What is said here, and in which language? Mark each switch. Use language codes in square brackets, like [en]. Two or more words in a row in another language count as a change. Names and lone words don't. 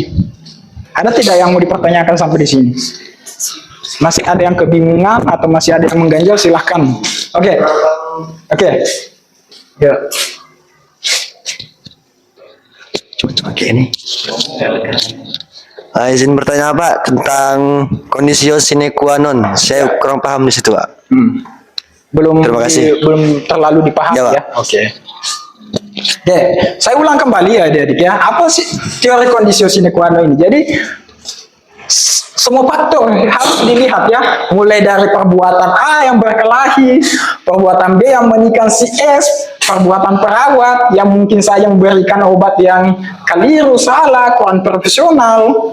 [id] Ada tidak yang mau dipertanyakan sampai di sini? Masih ada yang kebingungan atau masih ada yang mengganjal? Silahkan. Oke. Ya. Coba ini. Izin bertanya Pak tentang [la] kondisio sine qua non. [id] Saya kurang paham di situ Pak. Belum. Terima kasih. Belum terlalu dipahami ya. Oke. Saya ulang kembali ya adik-adik ya. Apa sih teori [la] kondisio sine qua non [id] ini? Jadi semua faktor harus dilihat ya. Mulai dari perbuatan A yang berkelahi, perbuatan B yang menikah si S, perbuatan perawat yang mungkin saja memberikan obat yang keliru, salah, kurang profesional.